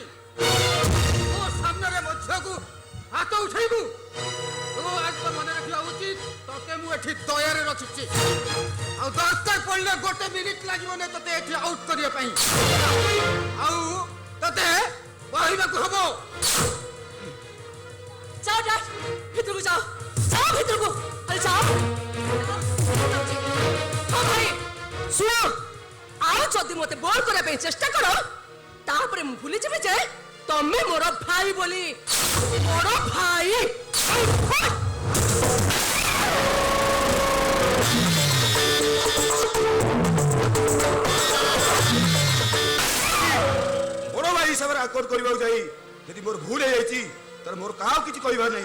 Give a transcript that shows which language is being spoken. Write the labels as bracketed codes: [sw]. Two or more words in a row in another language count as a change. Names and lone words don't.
[or] ତୋ ସାମ୍ନାରେ ମୋ ଝିଅକୁ ହାତ ଉଠେଇବୁ ତୁ ଆଜି ମନେ ରଖିବା ଉଚିତ ତତେ ମୁଁ ଏଠି ଦୟାରେ ରଖିଛି ଆଉ ଦରକାର ପଡ଼ିଲେ ଗୋଟେ ମିନିଟ ଲାଗିବନି ତତେ ଏଠି ଆଉଟ୍ କରିବା ପାଇଁ ଆଉ ତତେ କହିବାକୁ ହବ। ଯାଅ ଯାଅ ଭିତରକୁ ଯାଅ ଯାଅ ଭିତରକୁ ଆରେ ଯାଅ। ହଁ ଭାଇ ଶୁଣ ଆଉ ଯଦି ମତେ ବୋର କରିବା ପାଇଁ ଚେଷ୍ଟା କର ତାପରେ ମୁଁ ଭୁଲି ଯିବି ଯେ ତମେ ମୋର ଭାଇ ବୋଲି। ବଡ ଭାଇ ବଡ ଭାଇ ହିସାବରେ ଆକଟ କରିବାକୁ ଯାଇ ଯଦି ମୋର ଭୁଲ ହେଇଯାଇଛି ତାହେଲେ ମୋର କାହାକୁ କିଛି କହିବାର ନାହିଁ।